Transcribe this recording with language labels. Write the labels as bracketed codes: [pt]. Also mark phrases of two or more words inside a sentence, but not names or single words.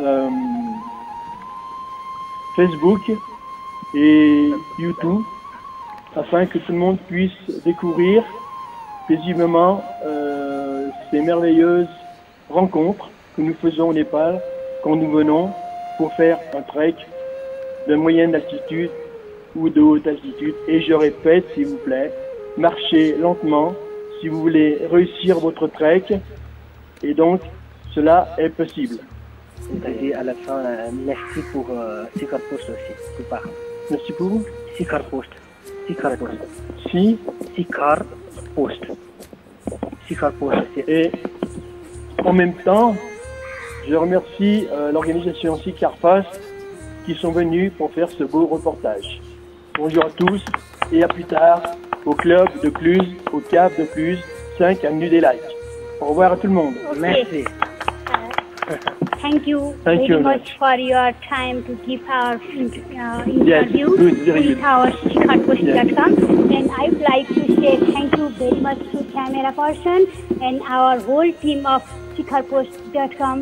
[fr] Facebook et YouTube afin que tout le monde puisse découvrir paisiblement ces merveilleuses rencontres que nous faisons au Népal quand nous venons pour faire un trek de moyenne altitude ou de haute altitude. Et je répète, s'il vous plaît, marchez lentement si vous voulez réussir votre trek. Et donc, cela est possible. Et à la fin, merci pour Sikar Post aussi, tu parles. Merci pour vous. Sikar Post. Sikar Post. Si. Sikar Post. Sikar Post. Et en même temps, je remercie l'organisation Sikar Post qui sont venus pour faire ce beau reportage. Bonjour à tous et à plus tard au club de Cluse, au Cap de Cluse, 5 avenue des Lacs. Au revoir à tout le monde. Okay. Merci. [en] Thank you Thank very you much for your time to give our interview Yes, good, very with good. our SikarPost.com. And I would like to say thank you very much to camera person and our whole team of SikarPost.com.